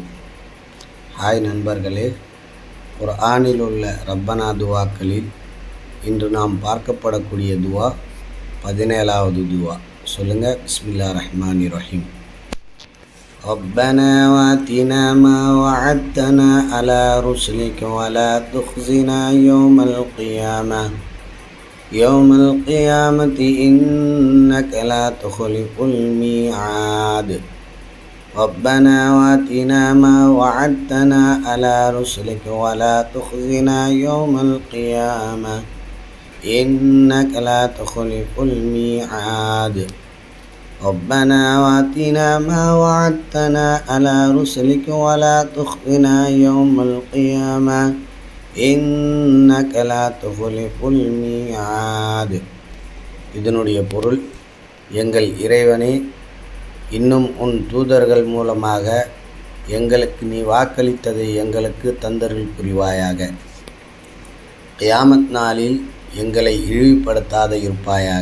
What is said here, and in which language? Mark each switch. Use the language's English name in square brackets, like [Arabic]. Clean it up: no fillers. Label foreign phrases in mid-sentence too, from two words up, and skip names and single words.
[Tamil] ஹாய் நண்பர்களே, குர்ஆனில் உள்ள ரப்பனா துவாக்களில் இன்று நாம் பார்க்கப்படக்கூடிய துவா 17வது துவா. [Arabic] சொல்லுங்கள். بسم الله الرحمن الرحيم. ربنا وآتنا ما وعدتنا على رسلك ولا تخزنا يوم القيامة يوم القيامة إنك لا تخلف الميعاد. ربنا واتنا ما وعدتنا على رسلك ولا تخزنا يوم القيامة إنك لا تخلف الميعاد. ربنا واتنا ما وعدتنا على رسلك ولا تخزنا يوم القيامة إنك لا تخلف الميعاد. [Tamil] இதனுடைய பொருள், எங்கள் இறைவனே, இன்னும் உன் தூதர்கள் மூலமாக எங்களுக்கு நீ வாக்களித்ததை எங்களுக்கு தந்தருள் புரிவாயாக. கியாமத் நாளில் எங்களை இழிவுபடுத்தாத இருப்பாயாக.